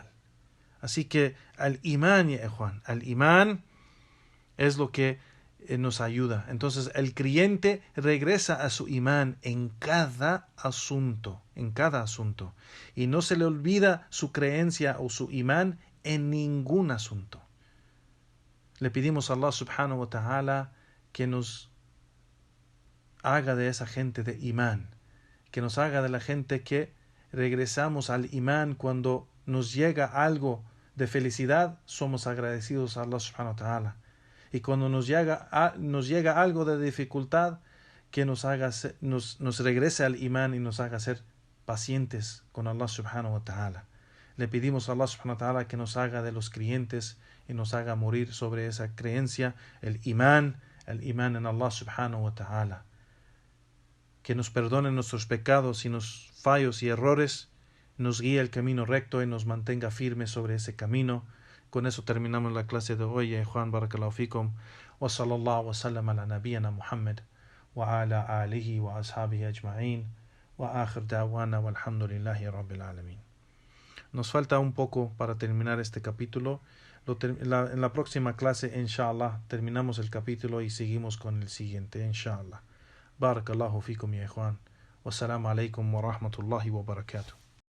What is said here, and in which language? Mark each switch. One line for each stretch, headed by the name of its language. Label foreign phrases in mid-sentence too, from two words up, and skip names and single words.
Spanish: Así que al imán, ya Juan, al imán es lo que nos ayuda. Entonces el creyente regresa a su imán en cada asunto, y no se le olvida su creencia o su imán en ningún asunto. Le pedimos a
Arabic: الله سبحانه وتعالى
Spanish: que nos haga de esa gente de imán, que nos haga de la gente que regresamos al imán cuando nos llega algo de felicidad, somos agradecidos a
Arabic: الله سبحانه وتعالى.
Spanish: Y cuando nos llega algo de dificultad, que nos regrese al imán y nos haga ser pacientes con
Arabic: الله سبحانه وتعالى.
Spanish: Le pedimos a
Arabic: الله سبحانه وتعالى
Spanish: que nos haga de los creyentes y nos haga morir sobre esa creencia, el imán en
Arabic: الله سبحانه وتعالى.
Spanish: Que nos perdone nuestros pecados y nuestros fallos y errores, nos guíe el camino recto y nos mantenga firmes sobre ese camino. Con eso terminamos la clase de hoy. Juan,
Arabic: بارك الله فيكم. وصلى الله وسلم على نبينا محمد وعلى آله وأصحابه أجمعين. وآخر دعوانا الحمد لله رب العالمين.
Spanish: Nos falta un poco para terminar este capítulo. En la próxima clase, inshallah, terminamos el capítulo y seguimos con el siguiente, inshallah.
Arabic: بارك الله فيكم يا Juan. والسلام عليكم ورحمة الله وبركاته.